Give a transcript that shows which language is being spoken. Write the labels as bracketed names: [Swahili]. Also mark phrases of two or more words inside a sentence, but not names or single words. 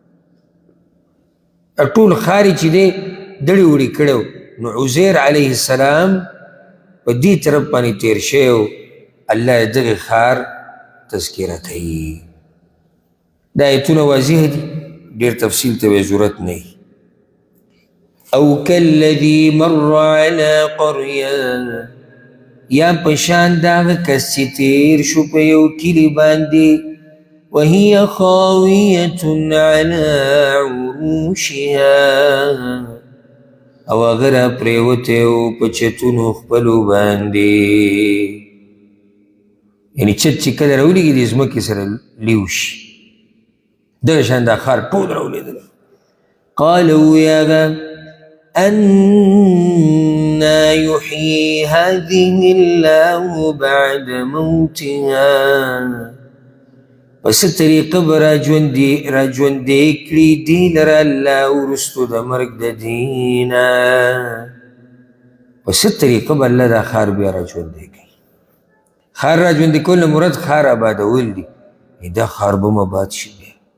[Pashto] و ټول خار یې چې دی دړې وړې کړی نو عزیر [Arabic] علیه السلام [Pashto] په دې طرف باندې تیر شوی و الله یې دغې خار تذکره کوي دا ایتونه واضح دي ډېر تفصیل ته به ضرورت نه وي او [Arabic] کالذي مر على قريه [Pashto] یا پشان داغه کس چې تیر شو په یو کلي باندې [Arabic] وهي خاویة على [Pashto] عروشها او هغه را پرېوتی و په چتونو خپلو باندې یعنی چت چې کله راولېږي د ځمکې سره لیو شي دغه شان دا ښار ټول راولېدل قال ویاغه [Arabic] أنا يحيي هذه الله بعد موتها [Pashto] پس طریقه به راژوندی کړي دې لره الله وروستو د مرګ د دې نه پس طریقه به الله دا ښار بیا راژوندی کوي ښار راژوندي کول نه مراد ښار آبادول دي دا ښار به م آباد شي بیا